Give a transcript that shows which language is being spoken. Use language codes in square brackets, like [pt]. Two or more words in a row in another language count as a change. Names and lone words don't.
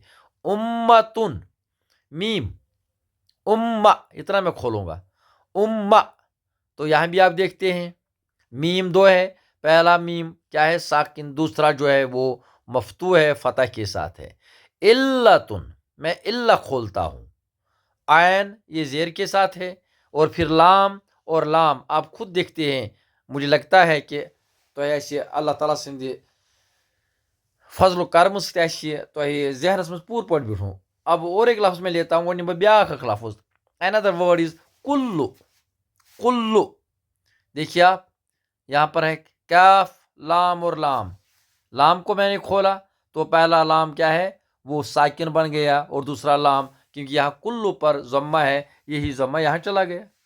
[hi] उम्मतुन, मीम, उम्मा, इतना मैं खोलूंगा, उम्मा, तो यहां भी आप देखते हैं मीम दो है, पहला मीम क्या है साकिन, दूसरा जो है वो मफ्तू है, फतह के साथ है। इल्लतुन, मैं इल्ला खोलता हूं, आयन ये जेर के साथ है, और फिर लाम, और लाम आप खुद देखते हैं, मुझे लगता है कि तो ऐसे अल्लाह ताला सिंध फजल कर्म [ks] तो जहनस मज पूर पट बिठूं। [hi] अब और एक लफ्ज में लेता हूँ, [ks] वो ब्या लफ्ज, [en] another word is [hi] कुल्लु, कुल्लु। देखिए आप यहाँ पर है काफ, लाम और लाम, लाम को मैंने खोला तो पहला लाम क्या है वो साकिन बन गया, और दूसरा लाम क्योंकि यहाँ कुल्लु पर जम्मा है, यही जम्मा यहाँ चला गया।